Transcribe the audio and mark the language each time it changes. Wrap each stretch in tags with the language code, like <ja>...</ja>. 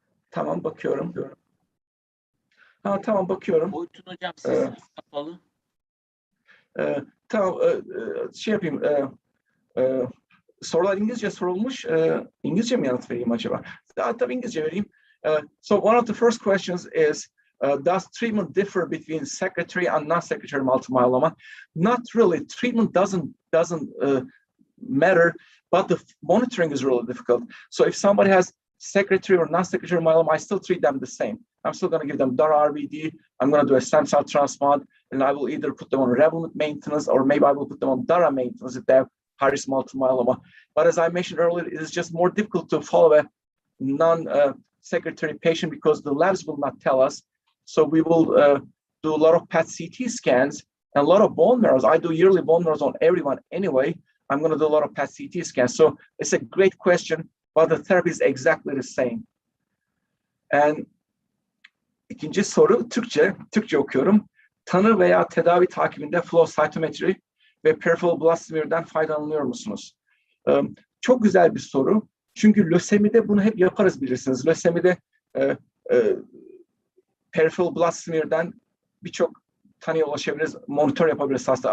<tr>Tamam, bakıyorum. Tamam, bakıyorum. Oytun hocam siz kapalı. Tamam, şey yapayım. Sorular İngilizce sorulmuş. İngilizce mi yanıt vereyim acaba? Tabii İngilizce vereyim.</tr> <en>So one of the first questions is, does treatment differ between secretory and non-secretory multiple myeloma? Not really. Treatment doesn't matter, but the monitoring is really difficult. So if somebody has secretory or non-secretory myeloma, I still treat them the same. I'm still going to give them DARA-RVD. I'm going to do a stem cell transplant, and I will either put them on Revlimid maintenance, or maybe I will put them on DARA maintenance if they have high-risk multiple myeloma. But as I mentioned earlier, it is just more difficult to follow a non-secretary patient because the labs will not tell us. So we will do a lot of PET-CT scans and a lot of bone marrows. I do yearly bone marrows on everyone anyway. I'm going to do a lot of PET-CT scans. So it's a great question, but the therapy is exactly the same.</en> <tr>And ikinci soru Türkçe okuyorum. Tanı veya tedavi takibinde flow cytometry ve peripheral blood smear'den faydalanıyor musunuz? Çok güzel bir soru. Çünkü lösemide bunu hep yaparız bilirsiniz. Lösemide peripheral blood smear'den birçok tanıya ulaşabiliriz, monitör yapabiliriz hasta.</tr>